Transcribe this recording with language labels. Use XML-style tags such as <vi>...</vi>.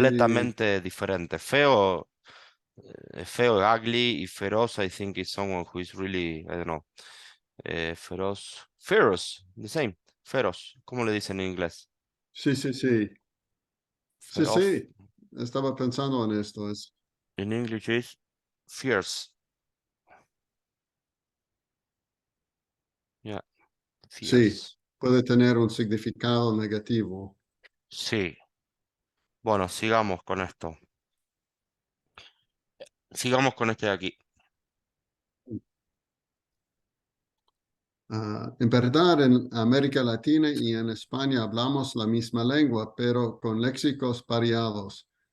<es>completamente diferente. Feo, feo,</es> <en>ugly y feroz, I think is someone who is really, I don't know, feroz, feroz, the same, feroz,</en> <es>¿cómo le dicen en inglés? Sí, sí, sí. Sí, Feroz, sí. Estaba pensando en esto.</es> <en>in English is fierce, yeah,</en> <es>Sí,</es> <en>fierce.</en> <es>puede tener un significado negativo. Sí, bueno, sigamos con esto. Sigamos con este de aquí. En verdad, en América Latina y en España hablamos la misma lengua, pero con léxicos variados.</es>